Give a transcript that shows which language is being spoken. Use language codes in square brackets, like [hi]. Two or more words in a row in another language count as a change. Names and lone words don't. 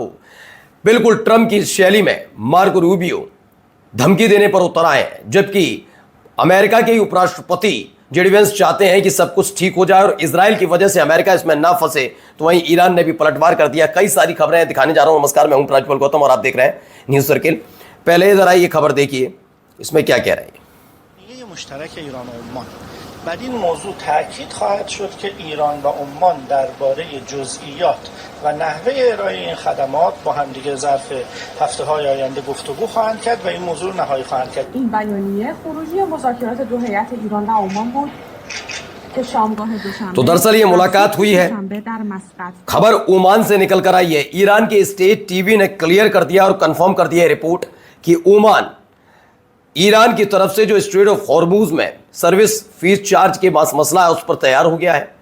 [hi] बिल्कुल ट्रंप की शैली में मार्को रूबियो धमकी देने पर उतर आए हैं, जबकि अमेरिका के उपराष्ट्रपति जेडी वेंस चाहते हैं कि सब कुछ ठीक हो जाए और इजराइल की वजह से अमेरिका इसमें ना फंसे। तो वहीं ईरान ने भी पलटवार कर दिया। कई सारी खबरें दिखाने जा रहा हूं। नमस्कार, मैं हूं प्राजपल गौतम और आप देख रहे हैं न्यूज सर्किल। पहले जरा ये खबर देखिए, इसमें क्या कह रहे हैं। [fa] بعد این موضوع تاکید خواهد شد که ایران و عمان درباره جزئیات و نحوه ارائه این خدمات با همدیگه ظرف هفته‌های آینده گفتگو خواهند کرد و این موضوع نهایی خواهند کرد. این بیانیه خروجی مذاکرات دو هیئت ایران و عمان بود که شامگاه دوشنبه [hi] तो दरअसल ये मुलाकात हुई है, खबर ओमान से निकल कर आई है। ईरान के [en] state TV [hi] ने क्लियर कर दिया और कंफर्म कर दिया रिपोर्ट कि ओमान ईरान की तरफ से जो स्ट्रेट ऑफ हॉर्मुज में [en] service fee charge [hi] के मसला है उस पर तैयार हो गया है।